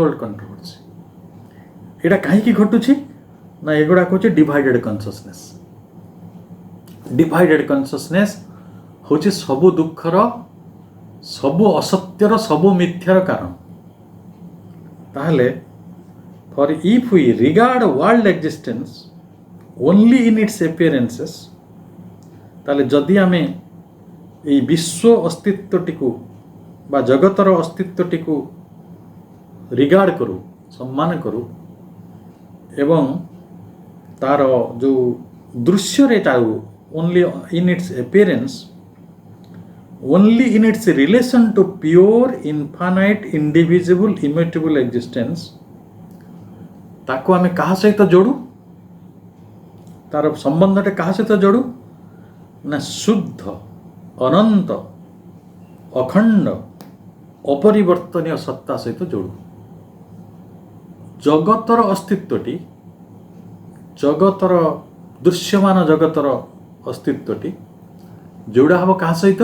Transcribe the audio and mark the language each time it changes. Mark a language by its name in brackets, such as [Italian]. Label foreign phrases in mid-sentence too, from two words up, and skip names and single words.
[Odia] ଏଇଟା କାହିଁକି ଘଟୁଛି ନା ଏଗୁଡ଼ାକ ହେଉଛି [English] divided consciousness. divided consciousness [Odia] ହେଉଛି ସବୁ ଦୁଃଖର, ସବୁ ଅସତ୍ୟର, ସବୁ ମିଥ୍ୟାର କାରଣ। ତାହେଲେ [English] if we regard world existence only in its appearances, [Odia] ତାହେଲେ ଯଦି ଆମେ এই ବିଶ୍ୱ ଅସ୍ତିତ୍ୱଟିକୁ ବା ଜଗତର ଅସ୍ତିତ୍ୱଟିକୁ ରିଗାର୍ଡ କରୁ, ସମ୍ମାନ କରୁ ଏବଂ ତାର ଯେଉଁ ଦୃଶ୍ୟରେ ଯାଉ [English] only in its appearance, only in its relation to pure, infinite, indivisible, immutable existence, [Odia] ତାକୁ ଆମେ କାହା ସହିତ ଯୋଡ଼ୁ? ତାର ସମ୍ବନ୍ଧଟେ କାହା ସହିତ ଯୋଡ଼ୁ? ନା ଶୁଦ୍ଧ, ଅନନ୍ତ, ଅଖଣ୍ଡ, ଅପରିବର୍ତ୍ତନୀୟ ସତ୍ତା ସହିତ ଯୋଡ଼ୁ। ଜଗତର ଅସ୍ତିତ୍ୱଟି, ଜଗତର ଦୃଶ୍ୟମାନ ଜଗତର ଅସ୍ତିତ୍ୱଟି ଯୋଡ଼ା ହେବ କାହା ସହିତ?